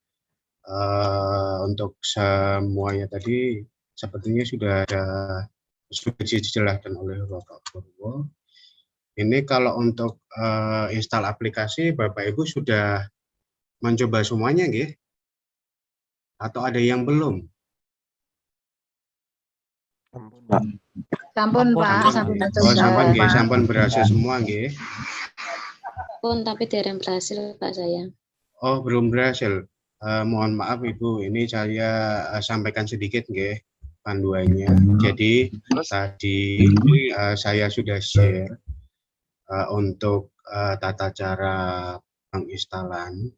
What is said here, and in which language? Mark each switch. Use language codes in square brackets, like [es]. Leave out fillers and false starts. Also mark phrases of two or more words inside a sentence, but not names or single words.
[id] Untuk semuanya tadi sepertinya sudah dijelaskan oleh Bapak Purwo. Ini kalau untuk install aplikasi Bapak Ibu sudah mencoba semuanya nggih? Atau ada yang belum? [jv] Sampun Pak, sampun [id] sampun berhasil semua nggih. Pun tapi dereng berhasil Pak saya. Oh, belum berhasil. Mohon maaf Ibu, ini saya sampaikan sedikit nggih panduannya. Jadi tadi saya sudah share untuk tata cara penginstalan.